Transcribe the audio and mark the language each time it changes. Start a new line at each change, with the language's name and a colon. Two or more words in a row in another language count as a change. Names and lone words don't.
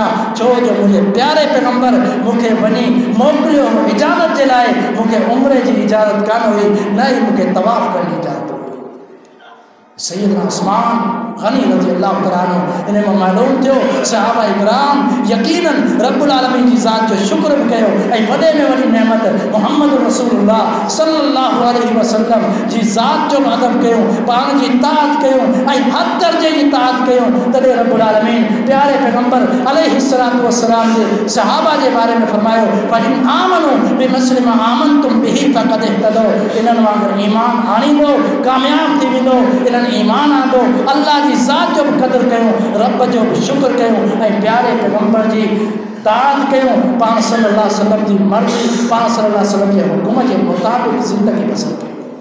Sindhi: छो जो मुंहिंजे प्यारे पैगंबर मूंखे वञी मोकिलियो इजाज़त जे लाइ, मूंखे उमरे जी इजाज़त कान हुई, न ई मूंखे तवाफ़ करण जी इजाज़त हुई। सैयदना उस्मान गनी
Arabic: رضي الله تعالى عنه
Sindhi: इन में मालूम थियो सहाबा इकराम यकीनन
Arabic: رب العالمين
Sindhi: जी ज़ात जो शुक्र बि कयो ऐं वॾे में वॾी नेमत मुहम्मद रसूलुल्लाह
Arabic: صلى الله عليه وسلم
Sindhi: जी ज़ात जो अदब कयूं, पाण जी ताअत कयूं ऐं हर दर्जे जी ताअत कयूं। तॾहिं
Arabic: رب العالمين
Sindhi: प्यारे पैगंबर
Arabic: عليه الصلاة والسلام
Sindhi: जे सहाबा जे बारे में फरमायो
Arabic: فإن آمنوا بمثل ما آمنتم به فقد اهتدوا,
Sindhi: इन्हनि वांगुरु ईमान आणींदो कामयाब थी वेंदो। इन्हनि ईमान आंदो, अल्लाह जी ज़ात जो बि क़दुरु कयूं, रब जो बि शुक्र कयूं ऐं प्यारे पैगंबर जी ताअत कयूं, पाण
Arabic: صلى الله عليه وسلم
Sindhi: जी मर्ज़ी, पाण
Arabic: صلى الله عليه وسلم
Sindhi: जे हुकुम जे मुताबिक़ ज़िंदगी बसर कयूं।